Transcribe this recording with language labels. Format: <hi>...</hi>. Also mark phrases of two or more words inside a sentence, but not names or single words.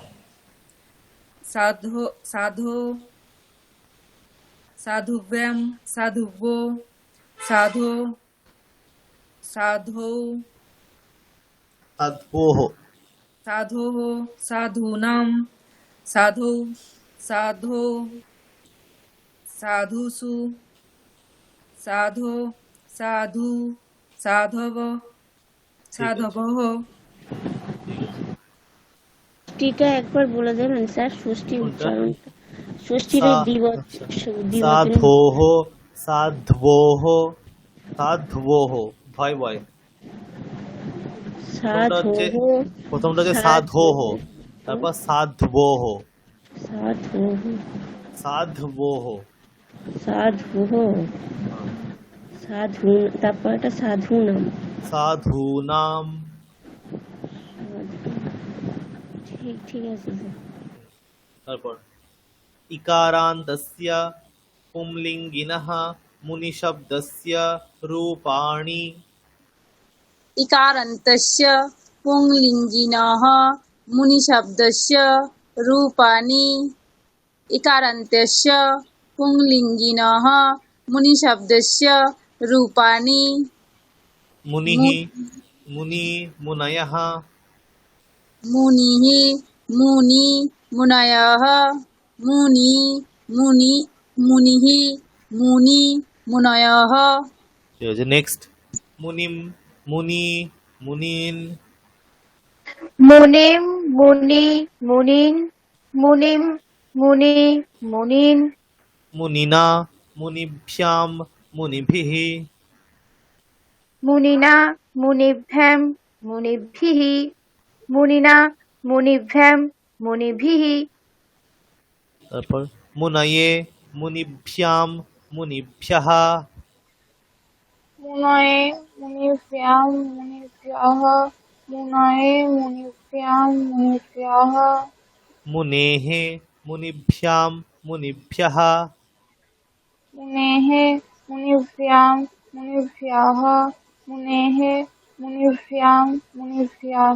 <sa>साधो साधो साधुभ्यं साधुभो साधो साधो साध्वोः साधोः साधूनां साधौ साधो साधुषु साधो साधु साधव সাধবः।</sa> <bn>ষষ্ঠীটা একবার বলে দেবেন স্যার, ষষ্ঠী কোনটা? উচ্চারণটা, ষষ্ঠীর</bn> <sa>सा-</sa> <bn>দ্বিবচন</bn> <sa>साधोः साध्वोः साध्वोः ভয় ভয় সাধোহ</sa> <bn>প্রথমটা হচ্ছে সাধোহ, তারপর সাধ্বোহ</bn> <sa>সাধোহ সাধ্বোহ সাধুহ সাধু,</sa> <bn>তারপর একটা সাধু নাম।</bn> <sa>সাধূনাম।</sa> <bn>ঠিক ঠিক আছে স্যার।</bn> <sa>তারপর ইকারান্তস্য পুংলিঙ্গিনঃ মুনিশব্দস্য রূপাণি। इकारन्तस्य पुंलिङ्गिनः मुनिशब्दस्य रूपाणि। इकारन्तस्य पुंलिङ्गिनः मुनिशब्दस्य रूपाणि। मुनिः मुनि मुनयः मुनिः मुनि मुनयः मुनि मुनि मुनिः मुनि मुनयः।</sa> <bn>ঠিক আছে, নেক্সট</bn> <sa>মুনিম মুনি মুনিন मुनिम मुनि मुनिन मुनिम मुनि मुनिन मुनिना मुनिभ्यां मुनिभिः मुनिना मुनिभ्यं मुनिभिः मुनिना मुनिभ्यं मुनिभिः তারপর মুনয়ে মুনিভ্যাম মুনিভ্যः मुनये मुनिभ्यां मुनिभ्यः मुनये मुनिभ्यां मुनिभ्यः मुनेः मुनिभ्यां मुनिभ्यः मुनेः मुनिभ्यां मुनिभ्यः मुनेः मुनिभ्यां मुनिभ्यः</sa>